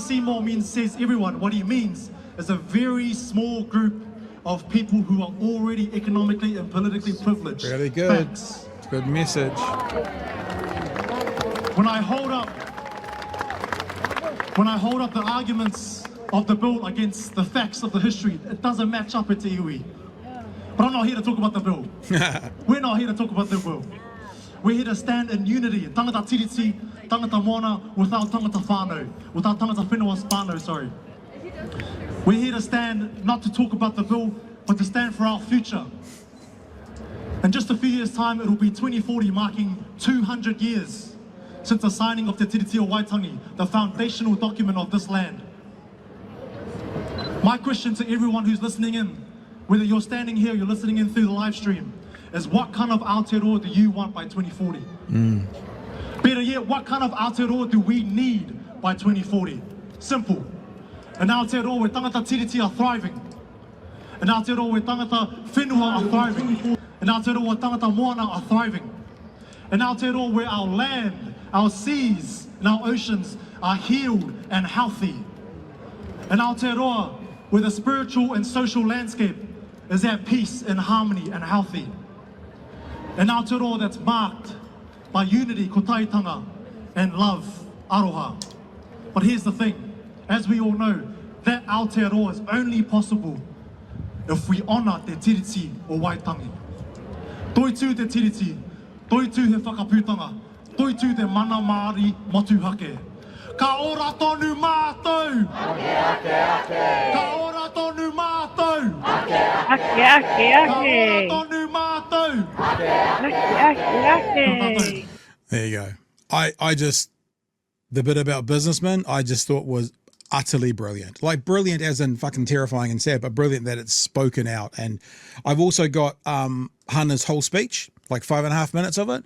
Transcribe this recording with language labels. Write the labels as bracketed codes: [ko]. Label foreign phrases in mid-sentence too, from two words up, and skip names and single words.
[en] Seymour says everyone, what he means is a very small group of people who are already economically and politically privileged. Very good. Thanks. It's a good message. When I hold up the arguments of the bill against the facts of the history, it doesn't match up at [mi] te iwi. [en] But I'm not here to talk about the bill. We're not here to talk about the bill. We're here to stand in unity. [mi] Tangata tiriti, tangata moana, without tangata whānau. Without tangata whenua whānau, [en] sorry. We're here to stand, not to talk about the bill, but to stand for our future. In just a few years' time, it'll be 2040, marking 200 years since the signing of Te Tiriti o Waitangi, the foundational document of this land. My question to everyone who's listening in, whether you're standing here or you're listening in through the live stream, is what kind of Aotearoa do you want by 2040? Better yet, what kind of Aotearoa do we need by 2040? Simple. An Aotearoa where [mi] tangata tiriti [en] are thriving. An Aotearoa where [mi] tangata whenua [en] are thriving. An Aotearoa where [mi] tangata moana [en] are thriving. An Aotearoa where our land, our seas and our oceans are healed and healthy. An Aotearoa where the spiritual and social landscape is at peace and harmony and healthy. An Aotearoa that's marked by unity, kotaitanga, and love, aroha. But here's the thing, as we all know, that Aotearoa is only possible if we honour te tiriti o Waitangi. [mi] Toitu te tiriti, toitu he whakaputanga, toitu te mana Māori motuhake. Ka ora tonu mātou! Ka ora tonu mātou! Ka ora tonu mātou! [en] There you go. I just, the bit about businessmen, I just thought was utterly brilliant. Like brilliant as in fucking terrifying and sad, but brilliant that it's spoken out. And I've also got Hannah's whole speech, like 5.5 minutes of it.